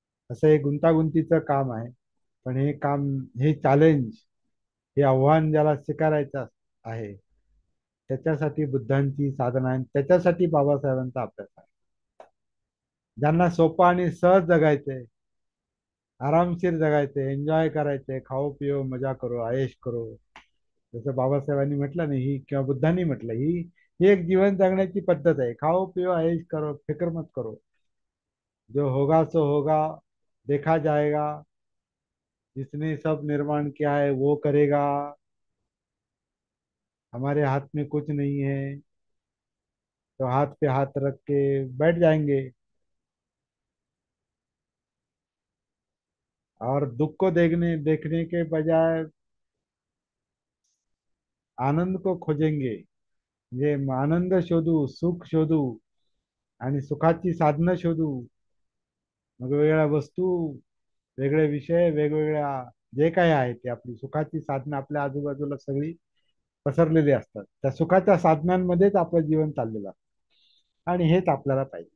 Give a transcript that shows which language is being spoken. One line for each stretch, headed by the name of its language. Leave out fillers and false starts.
Marathi: असं हे गुंतागुंतीचं काम आहे. पण हे चॅलेंज, हे आव्हान ज्याला स्वीकारायचं आहे, त्याच्यासाठी बुद्धांची साधना आहे, त्याच्यासाठी बाबासाहेबांचा अभ्यास आहे. ज्यांना सोपं आणि सहज जगायचंय, आरामशीर जगायचंय, एन्जॉय करायचंय,
Hindi: खाओ पिओ मजा करो, आयश करो,
Marathi: जसं बाबासाहेबांनी म्हटलं नाही ही, किंवा बुद्धांनी म्हटलं ही एक जीवन जगण्याची पद्धत आहे.
Hindi: खाओ पिओ ऐश करो, फिक्र मत करो, जो होगा सो होगा, देखा जाएगा, जिसने सब निर्माण किया है वो करेगा, हमारे हाथ में कुछ नहीं है, तो हाथ पे हाथ रख के बैठ जाएंगे, और दुख को देखने देखने के बजाय आनंद को खोजेंगे.
Marathi: म्हणजे आनंद शोधू, सुख शोधू, आणि सुखाची साधनं शोधू. मग वेगवेगळ्या वस्तू, वेगळे विषय, वेगवेगळ्या जे काही आहे ते आपली सुखाची साधनं आपल्या आजूबाजूला सगळी पसरलेली असतात. त्या सुखाच्या साधनांमध्येच आपलं जीवन चाललेलं असतं, आणि हेच आपल्याला पाहिजे.